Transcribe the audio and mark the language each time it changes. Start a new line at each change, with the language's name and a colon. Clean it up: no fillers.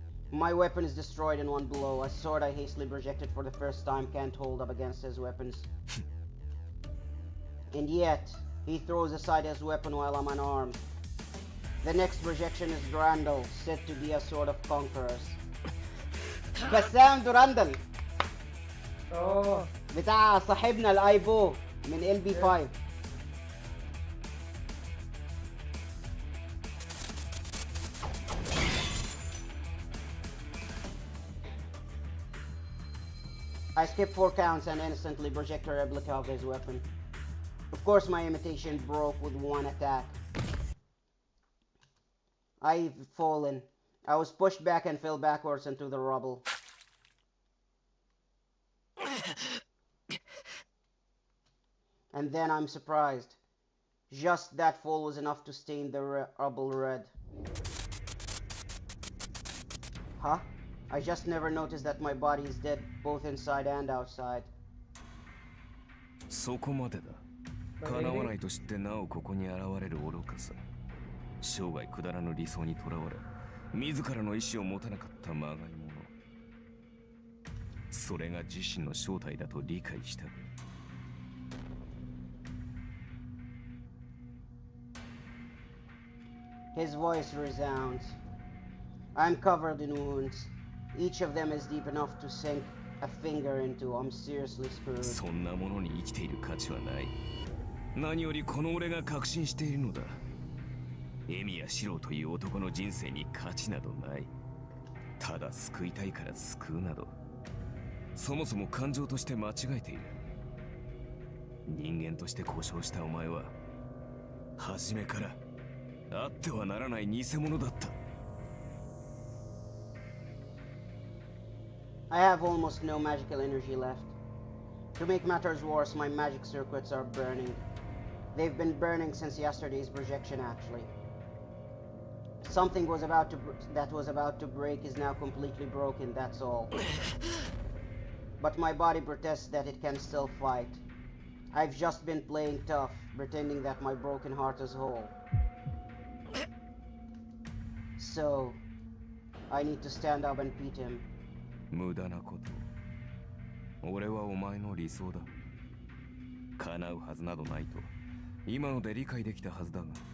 English: My weapon is destroyed in one blow. A sword I hastily projected for the first time can't hold up against his weapons. And yet, he throws aside his weapon while I'm unarmed. The next projection is Durandal, said to be a sword of conquerors. Bassam Durandal! Oh, بتاع صاحبنا الايبو من LB5. I skip 4 counts and instantly project a replica of his weapon. Of course my imitation broke with one attack. I've fallen. I was pushed back and fell backwards into the rubble. And then I'm surprised. Just that fall was enough to stain the rubble red. Huh? I just never noticed that my body is dead both inside and outside.
Japanese: そこまでだ。叶わないと知ってなおここに現れる愚かさ。生涯くだらぬ理想にとらわれ、自らの意志を持たなかったまがいもの。それが自身の正体だと理解した。
English: His voice resounds. I'm covered in wounds. Each of them is deep enough to sink a finger into. I'm seriously screwed.
Japanese: そんなものに生きている価値はない。何よりこの俺が確信しているのだ。エミヤシロウという男の人生に価値などない。ただ救いたいから救うなど、そもそも感情として間違えている。人間として故障したお前は初めからあってはならない偽物だった。
English: I have almost no magical energy left. To make matters worse, my magic circuits are burning. They've been burning since yesterday's projection, actually. Something that was about to break is now completely broken, that's all. But my body protests that it can still fight. I've just been playing tough, pretending that my broken heart is whole. So, I need to stand up and beat him.
Japanese: 無駄なこと。俺はお前の理想だ。叶うはずなどないと今ので理解できたはずだが。